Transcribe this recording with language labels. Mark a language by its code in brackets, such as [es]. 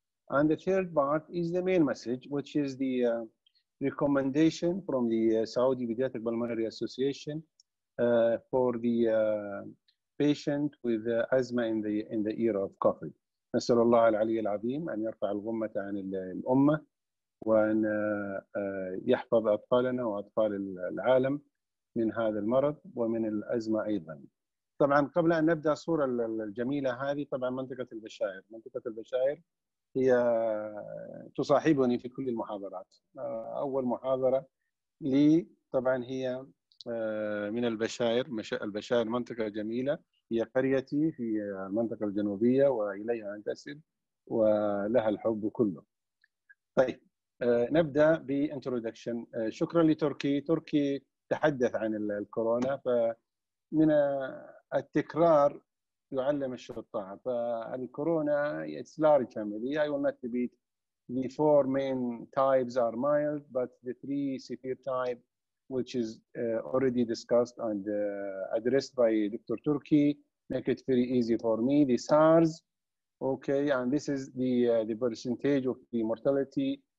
[en] And the third part is the main message, which is the recommendation from the Saudi Pediatric Pulmonary Association for the patient with asthma in the era of COVID. [ar] نسأل الله العلي العظيم أن يرفع الغمة عن الأمة وأن يحفظ أطفالنا وأطفال العالم من هذا المرض ومن الأزمة أيضا. طبعا قبل أن نبدأ الصورة الجميلة هذه، طبعا منطقة البشائر هي تصاحبني في كل المحاضرات. أول محاضرة لي طبعا هي من البشائر منطقة جميلة، هي قريتي في المنطقة الجنوبية وإليها أنتسب ولها الحب كله. طيب نبدأ بانترودكشن. شكرا لتركي. تركي تحدث عن الكورونا، فمن التكرار يعلم الشطار. [en] فالكورونا it's large family. I will not repeat. The 4 main types are mild, but the 3 severe type, which is already discussed and addressed by Dr. Turki, make it very easy for me. The SARS, okay, and this is the percentage of the mortality.